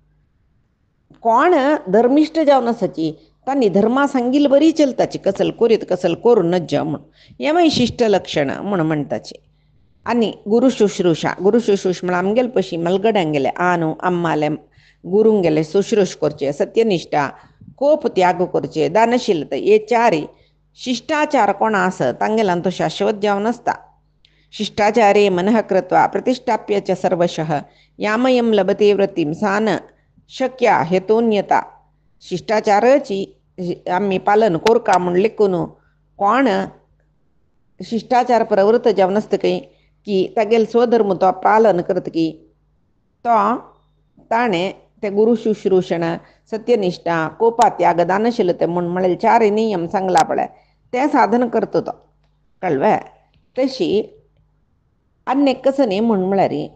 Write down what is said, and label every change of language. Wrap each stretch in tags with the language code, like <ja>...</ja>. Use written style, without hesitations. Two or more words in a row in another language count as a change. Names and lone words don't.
<kok>कोण धर्मिष्ठ जावन आसाची तांणी धर्मा सांगिल्ली बरी चलताची कसल करीत कसल करू नज म्हूण हे मागीर शिश्ट लक्षण म्हूण म्हणटाची आनी गुरु शुश्रूषा म्हळ्यार आमगेले पशी मलगड्यांक गेले आनू अम्माले गुरूंक गेले शुश्रूश करचे सत्यनिष्ठा कोप त्याग करचे दानशीलता हे 4 शिष्टाचार कोण आसत तांगेल्यान तो शाश्वत जावन आसता</kok> <sa>शिष्टाचारे मनः कृत्वा प्रतिष्ठाप्य च सर्वशः यामयं लभते वृत्तिं सान शक्या</sa> <kok>हेतोन्यता शिष्टाचाराची आम्ही पालन कोरका म्हूण लेखून कोण शिष्टाचार प्रवृत्त जावन आसता की तागेले स्वधर्म तो पालन करता की तो ताणें ते गुरु शुश्रूषण सत्यनिष्ठा कोपा त्याग दानशीलते म्हूण म्हळ्यार 4 नियम सांगला पळय ते साधन करता तो कळ्ळें तशी अन्यक कसं न्ही म्हूण म्हळ्यार</kok>